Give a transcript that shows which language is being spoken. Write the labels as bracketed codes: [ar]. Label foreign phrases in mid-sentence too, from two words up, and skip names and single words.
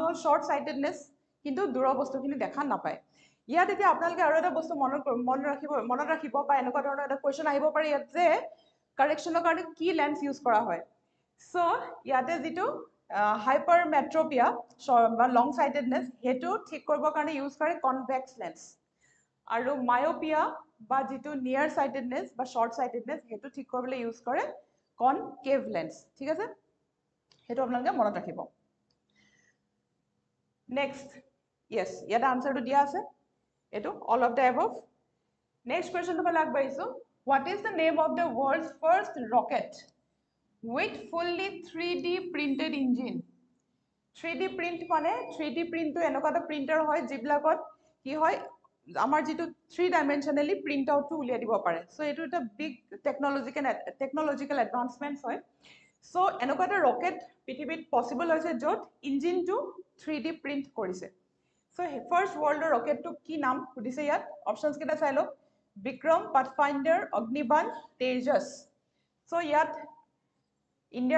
[as] হ'ল [en] short sightedness [as] কিন্তু দূৰৰ বস্তুখিনি দেখা নাপায় ইয়াত এতিয়া আপোনালোকে আৰু এটা বস্তু মনত ৰাখিব বা এনেকুৱা ধৰণৰ এটা কোৱেশ্চন আহিব পাৰে ইয়াত যে কাৰেকচনৰ কাৰণে কি [en] lens use [as] কৰা হয় সো ইয়াতে যেটো হাইপাৰমেট্ৰোপিয়া বা [en] long sightedness [as] হেতু ঠিক কৰিবৰ কাৰণে ইউজ কৰে [en] convex lens [as] আৰু মায়োপিয়া বা যেটো [en] near sightedness [as] বা [en] short sightedness [as] হেতু ঠিক কৰিবলৈ ইউজ কৰে [en] concave lens [as] ঠিক আছে হেতু আপোনালোকে মনত ৰাখিব [en] নেক্সট yes [as] ইয়াতে আনসাৰটো দিয়া আছে এটো [en] all of the above next question to আগবাঢ়িছো what is the name of the world's first rocket with fully 3D printed engine 3D print [as] মানে 3D print to এনেকুৱা এটা printer হয় যিবিলাকত কি হয় আমাৰ যেটো [en] 3 dimensionally print out [as] to উলিয়াই দিব পাৰে সো এটো এটা [en] big technological advancements [as] হয় সো এনেকুৱা এটা ৰকেট পৃথিৱীত পসিবল হৈছে য'ত ইঞ্জিনটো [en] 3D print [as] কৰিছে সো [en] first world [as] ৰকেটটো কি নাম সুধিছে ইয়াত অপচনছ কেইটা চাই লওক বিক্ৰম পাথফাইণ্ডাৰ অগ্নিবাণ তেজস সো ইয়াত ইণ্ডিয়াৰ